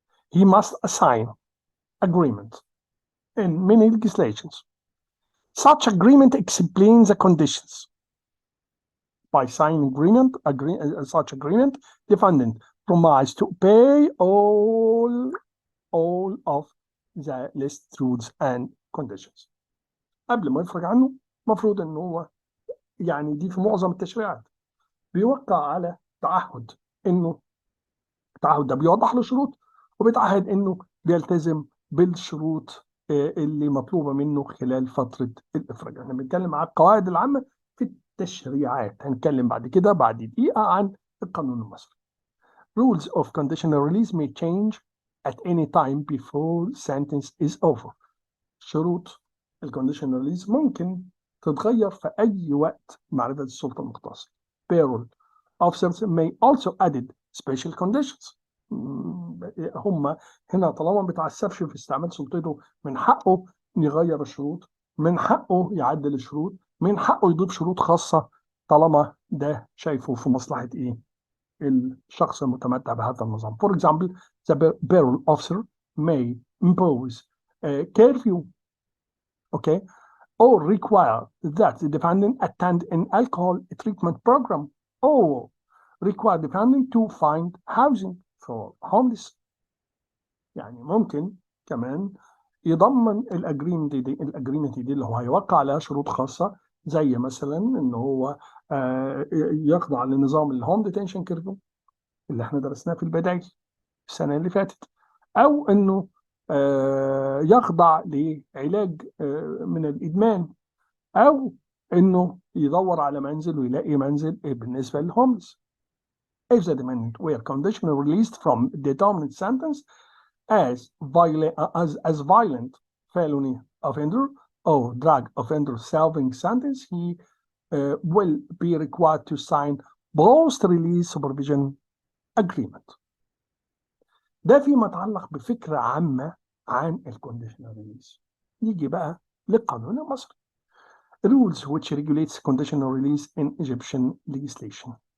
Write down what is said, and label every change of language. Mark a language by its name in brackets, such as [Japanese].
[English] He must assign agreement in many legislations. Such agreement explains the conditions. By signing such agreement, defendant promised to pay all of the list rules and conditions. [Arabic] قبل ما يفرج عنه مفروض انه هو يعني دي في معظم التشريعات بيوقع على تعهد، انه التعهد ده بيوضح له شروط، وبيتعهد انه بيلتزم بالشروط اللي مطلوبه منه خلال فتره الافراج. احنا بنتكلم على القواعد العامه في التشريعات، هنتكلم بعد كده بعد دقيقه عن القانون المصري. [English] Rules of conditional release may change at any time before sentence is over. [Arabic] شروط الكونديشنال ريليز ممكن تتغير في أي وقت معرفة السلطة المختصة. [English] Parole officers may also add special conditions. [Arabic] هم هنا طالما ما بيتعسفش في استعمال سلطته، من حقه يغير الشروط، من حقه يعدل الشروط، من حقه يضيف شروط خاصة طالما ده شايفه في مصلحة إيه؟ الشخص المتمتع بهذا النظام. [English] For example, the parole officer may impose a curfew, okay, or require that the defendant attend an alcohol treatment program, or require the defendant to find housing for homeless. [Arabic] يعني ممكن كمان يضمن الاجريمنت دي اللي هو هيوقع عليها شروط خاصه، زي مثلا ان هو يخضع لنظام الهوم ديتنشن كيرفيو اللي احنا درسناه في البدايه السنه اللي فاتت، او انه يخضع لعلاج من الإدمان، أو إنه يدور على منزل ويلاقي منزل بالنسبة للهوملس. [English] If the defendant were conditionally released from the dominant sentence as violent felony offender or drug offender serving sentence, he will be required to sign post-release supervision agreement. [Arabic] ده فيما يتعلق بفكرة عامة عن الكونديشنال ريليز. يجي بقى للقانون المصري. [English] Rules which regulates conditional release in Egyptian legislation.